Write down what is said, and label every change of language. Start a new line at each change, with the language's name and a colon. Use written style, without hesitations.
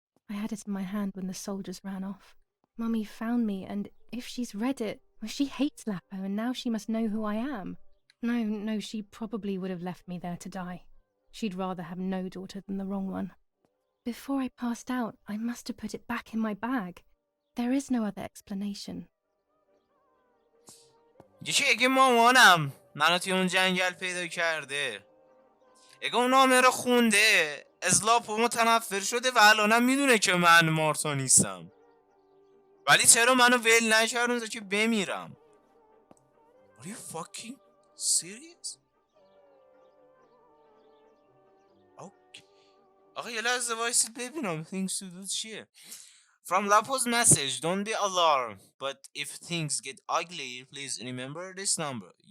English: I had it in my hand when the soldiers ran off. Mummy found me, and if she's read it, well, she hates Lapo, and now she must know who I am. No, she probably would have left me there to die. She'd rather have no daughter than the wrong one. Before I passed out, I must have put it back in my bag. There is no other explanation.
Persian: یکی اگه مامانم منو توی اون جنگل پیدا کرده، اگه اون نامه رو خونده، از لاپو متنفر شده و الانم میدونه که من مارتا نیستم، ولی چرا منو ول نکردن تا که بمیرم؟
English: Are you fucking serious?
Persian: آقا یه لحظه وایسید ببینم
English: things to do
Persian: چیه.
English: From Lapo's message, don't be alarmed, but if things get ugly, please remember this number.